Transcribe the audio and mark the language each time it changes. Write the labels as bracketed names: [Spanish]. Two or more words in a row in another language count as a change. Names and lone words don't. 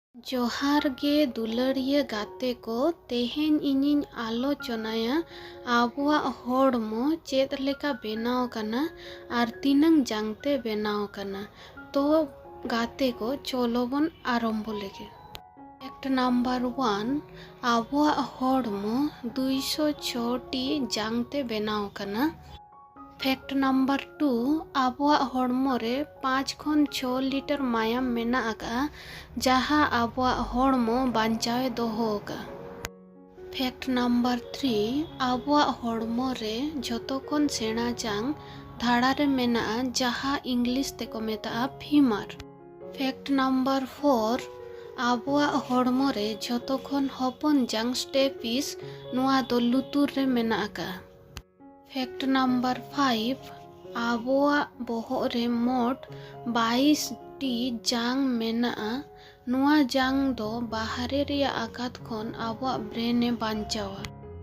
[Mundari] जोहार गे दुलारिया गाते को तेहेन इनिन आलोचनाया आबुआ होड़मो चेद लेका बेनाव कना आर तीनंग जांगते बेनाव कना। तो गाते को चलो बन आरम्भ लेगे। [English] fact number [Mundari] 1 आबुआ होड़मो 206 जांगते बेनाव कना। [English] fact number [Mundari] 2 आबुआ होड़मो रे 5 खन 6 लिटर मायाम मेना आका जहाँ आबुआ होड़मो बांचावे दोहो का। [English] fact number [Mundari] 3 आबुआ होड़मो रे झोतो खन सेना जांग धाड़ा रे मेना जहाँ इंग्लिश तेको मेता फीमर। [English] fact number [Mundari] 4 आबुआ होड़मो रे झोतो खन हपन जांग स्टेपिस नुआ दो लुतुर रे मेना आका। [English] fact number [Mundari] 5 आबुआ बोहो रे मोट 22 टी जांग मेना नुआ जांग दो बाहरे रिया आघात खन आबुआ ब्रेने बांचावा।